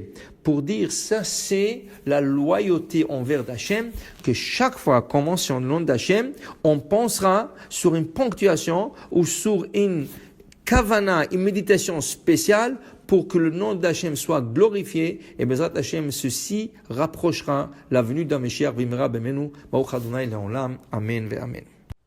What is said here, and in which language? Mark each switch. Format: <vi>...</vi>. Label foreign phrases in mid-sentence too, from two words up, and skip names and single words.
<fr>Pour dire ça, c'est la loyauté envers Hachem, que chaque fois qu'on mentionne le nom d'Hachem, on pensera sur une ponctuation ou sur une kavana, une méditation spéciale pour que le nom d'Hachem soit glorifié et</fr> <he>בעזרת השם,</he> <fr>ceci rapprochera la venue d'un</fr> <he>משיח במהרה בימינו, ברוך אדוני לעולם, אמן ואמן.</he>